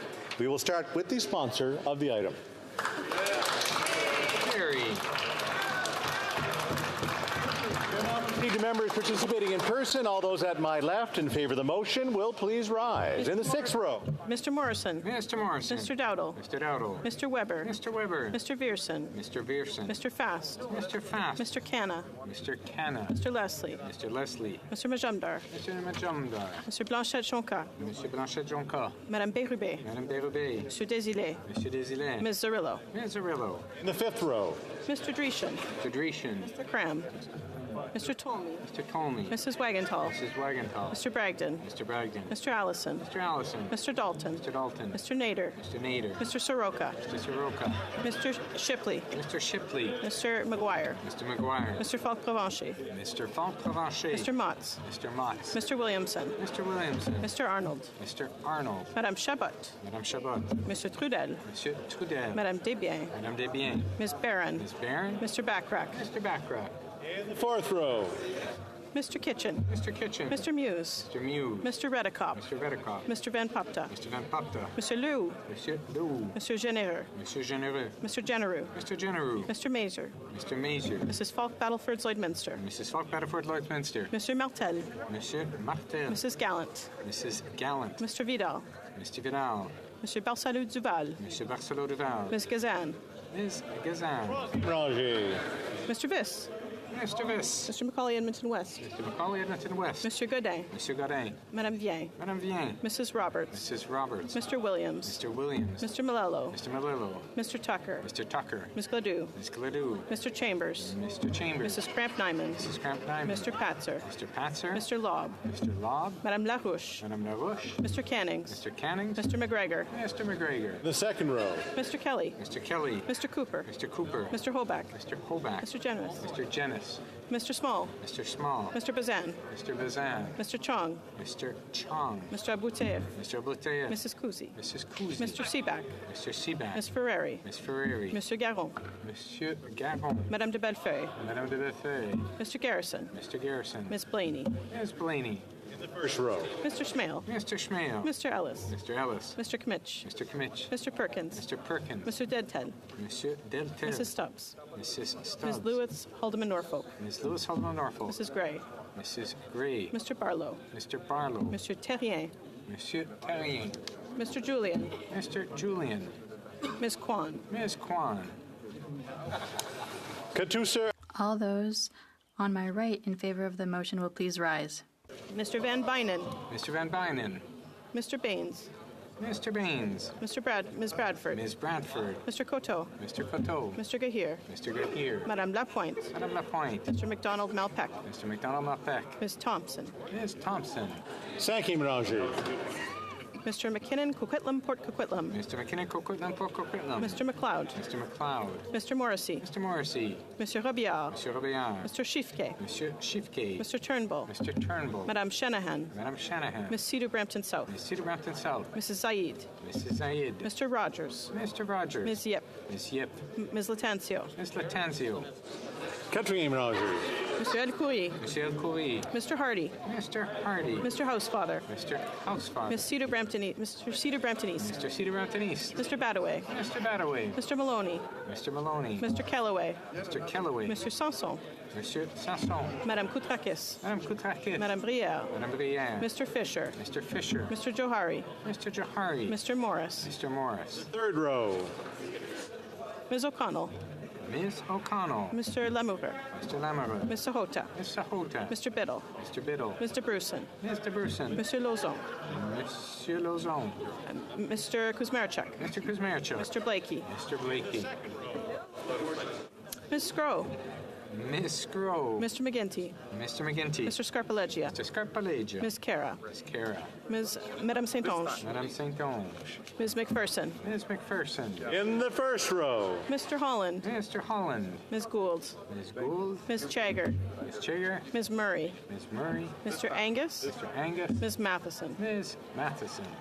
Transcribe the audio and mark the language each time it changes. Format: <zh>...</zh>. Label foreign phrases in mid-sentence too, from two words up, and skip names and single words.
<en>We will start with the sponsor of the item. Carey. To members participating in person, all those at my left in favor of the motion will please rise. In the sixth row. Mr. Morrison. Mr. Morrison. Mr. Dowdle. Mr. Dowdle. Mr. Weber. Mr. Weber. Mr. Vierson. Mr. Vierson. Mr. Fast. Mr. Fast. Mr. Canna. Mr. Canna. Mr. Leslie. Mr. Leslie. Mr. Majumdar. Mr. Majumdar. Mr. Blanchette-Jonca. Mr. Blanchette-Jonca. Madame Bérubé. Madame Bérubé. Monsieur Desilets. Monsieur Desilets. Ms. Zarillo. Ms. Zarillo. In the fifth row. Mr. Dreeshen. Mr. Dreeshen. Mr. Cram. Mr. Tolmie. Mr. Tolmie. Mrs. Wagenthal. Mrs. Wagenthal. Mr. Bragdon. Mr. Bragdon. Mr. Allison. Mr. Allison. Mr. Dalton. Mr. Dalton. Mr. Nader. Mr. Nader. Mr. Soroka. Mr. Soroka. Mr. Shipley. Mr. Shipley. Mr. McGuire. Mr. McGuire. Mr. Falk-Provencher. Mr. Falk-Provencher. Mr. Motz. Mr. Motz. Mr. Williamson. Mr. Williamson. Mr. Arnold. Mr. Arnold. Madame Chabot. Madame Chabot. Mr. Trudel. Monsieur Trudel. Madame Desbiens. Madame Desbiens. Ms. Barron. Ms. Barron. Mr. Backrack. Mr. Backrack. In the fourth row. Mr. Kitchen. Mr. Kitchen. Mr. Muse. Mr. Muse. Mr. Redekop. Mr. Redekop. Mr. Van Popta. Mr. Van Popta. Mr. Liu. Monsieur Lou. Monsieur Généreux. Monsieur Généreux. Mr. Genereux. Mr. Genereux. Mr. Mazer. Mr. Mazer. Mrs. Falk Battleford Lloydminster. Mrs. Falk Battleford Lloydminster. Monsieur Martel. Monsieur Martel. Mrs. Gallant. Mrs. Gallant. Mr. Vidal. Mr. Vidal. Monsieur Barcelou Duval. Monsieur Barcelou Duval. Ms. Gazan. Ms. Gazan. Ranger. Mr. Viss. Mr. Viss. Mr. Macaulay Edmonton West. Mr. Macaulay Edmonton West. Monsieur Godin. Monsieur Godin. Madame Vien. Madame Vien. Mrs. Roberts. Mrs. Roberts. Mr. Williams. Mr. Williams. Mr. Malello. Mr. Malillo. Mr. Tucker. Mr. Tucker. Ms. Gladue. Ms. Gladue. Mr. Chambers. Mr. Chambers. Mrs. Cramp-Nyman. Mrs. Cramp-Nyman. Mr. Patzer. Mr. Patzer. Mr. Lobb. Mr. Lobb. Madame Larouche. Madame Larouche. Mr. Cannings. Mr. Cannings. Mr. McGregor. Mr. McGregor. The second row. Mr. Kelly. Mr. Kelly. Mr. Cooper. Mr. Cooper. Mr. Hoback. Mr. Hoback. Mr. Generous. Mr. Jenis. Mr. Small. Mr. Small. Mr. Bazan. Mr. Bazan. Mr. Chong. Mr. Chong. Mr. Abouteyev. Mr. Abouteyev. Mrs. Kuzi. Mrs. Kuzi. Mr. Seaback. Mr. Seaback. Ms. Ferreri. Ms. Ferreri. Monsieur Garon. Monsieur Garon. Madame de Bellefeuille. Madame de Bellefeuille. Mr. Garrison. Mr. Garrison. Ms. Blaney. Ms. Blaney. In the first row. Mr. Schmale. Mr. Schmale. Mr. Ellis. Mr. Ellis. Mr. Kmitch. Mr. Kmitch. Mr. Perkins. Mr. Perkins. Mr. Deadhead. Monsieur Deltel. Mrs. Stubbs. Mrs. Stubbs. Ms. Lewis Haldeman Norfolk. Ms. Lewis Haldeman Norfolk. Mrs. Gray. Mrs. Gray. Mr. Barlow. Mr. Barlow. Monsieur Terrien. Monsieur Terrien. Mr. Julian. Mr. Julian. Ms. Kwan. Ms. Kwan. Katusa. All those on my right in favor of the motion will please rise. Mr. Van Bynen. Mr. Van Bynen. Mr. Baines. Mr. Baines. Ms. Bradford. Ms. Bradford. Mr. Coteau. Mr. Coteau. Mr. Gahir. Mr. Gahir. Madame Lapointe. Madame Lapointe. Mr. McDonald Malpeck. Mr. McDonald Malpeck. Ms. Thompson. Ms. Thompson. Thank you, Ranger. Mr. McKinnon, Coquitlam, Port Coquitlam. Mr. McKinnon, Coquitlam, Port Coquitlam. Mr. McLeod. Mr. McLeod. Mr. Morrissey. Mr. Morrissey. Monsieur Robillard. Monsieur Robillard. Mr. Schiffke. Monsieur Schiffke. Mr. Turnbull. Mr. Turnbull. Madame Shanahan. Madame Shanahan. Miss Cedar Brampton South. Miss Cedar Brampton South. Mrs. Zaid. Mrs. Zaid. Mr. Rogers. Mr. Rogers. Ms. Yip. Miss Yip. Ms. Latancio. Miss Latanzio. Country name Rogers. Mr. El Khoury. Monsieur El Khoury. Mr. Hardy. Mr. Hardy. Mr. Housefather. Mr. Housefather. Miss Cedar Brampton East. Mr. Cedar Brampton East. Mr. Cedar Brampton East. Mr. Badaway. Mr. Badaway. Mr. Maloney. Mr. Maloney. Mr. Kellaway. Mr. Kellaway. Mr. Sanson. Monsieur Sanson. Madame Koutrakis. Madame Koutrakis. Madame Brière. Madame Brière. Mr. Fisher. Mr. Fisher. Mr. Johari. Mr. Johari. Mr. Morris. Mr. Morris. Third row. Ms. O'Connell. Miss O'Connell. Mr. Lamoureux. Mr. Lamoureux. Mr. Hota. Mr. Hota. Mr. Biddle. Mr. Biddle. Mr. Bruson. Mr. Bruson. Mr. Lozon. Monsieur Lozon. Mr. Kuzmarchuk. Mr. Kuzmarchuk. Mr. Blakey. Mr. Blakey. Ms. Scrow. Miss Grove. Mr. McGinty. Mr. McGinty. Mr. Scarpaleggia. Mr. Scarpaleggia. Ms. Cara. Miss Cara. Madame Saint-Onge. Madame Saint-Onge. Ms. McPherson. Ms. McPherson. In the first row. Mr. Holland. Mr. Holland. Ms. Gould. Ms. Gould. Ms. Chagger. Ms. Chagger. Ms. Murray. Ms. Murray. Mr. Angus. Mr. Angus. Ms. Matheson. Ms. Matheson.</en>